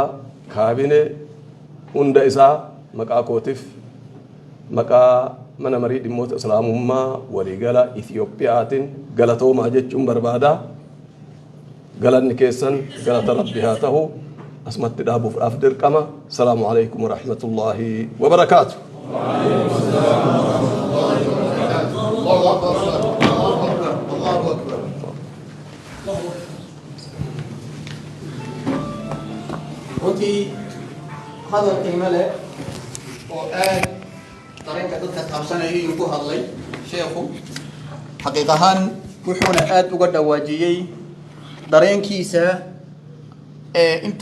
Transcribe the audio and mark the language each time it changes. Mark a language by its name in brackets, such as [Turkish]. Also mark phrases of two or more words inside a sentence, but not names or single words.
[Oromo] kaabinee hunda isaa maqaa kootiif maqaa mana marii dhimmoota islaamummaa waliigala Itiyoophiyaatiin galatoomaa jechuun barbaada galanni keessan galata rabbi haa ta'u asumatti dhaabuudhaaf dirqama [Arabic] salaamu alaykum wa rahmatullaahi wa barakaatuh [Somali] runtii hadal qiimo leh oo aad dareenka dadka taabsanaya inuu ku hadlay sheekhu xaqiiq ahaan wuxuuna aad uga dhawaajiyey dareenkiisa inta